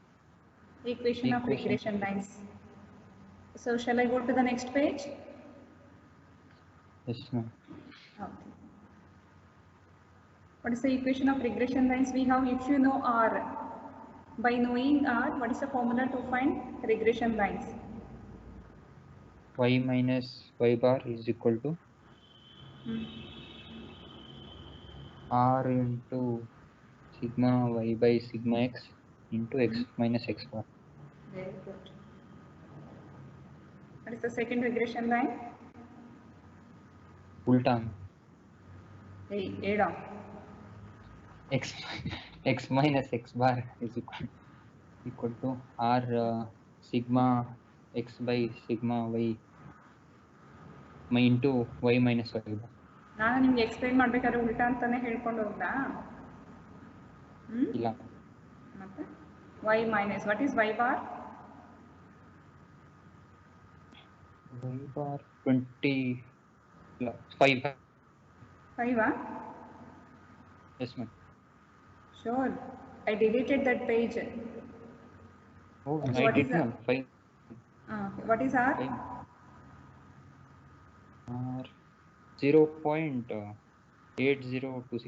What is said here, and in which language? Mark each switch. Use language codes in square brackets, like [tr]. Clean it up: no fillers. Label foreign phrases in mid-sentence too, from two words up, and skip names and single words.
[en] Equation of regression lines. So shall I go to the next page? Yes, ma'am. Okay. What is the equation of regression lines? We have, if you know R, by knowing R, what is the formula to find regression lines? Y minus y bar is equal to R into sigma y by sigma x into x minus x bar. Very good. What is the second regression line? Ulta. A down. X minus x bar is equal to R sigma x by sigma y into y minus y bar. [kn] ನಾನು ನಿಮ್ಗೆ ಎಕ್ಸ್ಪ್ಲೈನ್ ಮಾಡಬೇಕಾದ್ರೆ ಉಲ್ಟಾ ಅಂತಾನೆ ಹೇಳ್ಕೊಂಡು ಹೋಗ್ಲಾ? ಇಲ್ಲ. [en] ಮತ್ತೆ y minus, what is y bar? Y bar 25. 5 ah? Yes, ma'am. Sure. I deleted that page. Oh, So I did, ma'am. 5. What is R? 5. R 0.8026.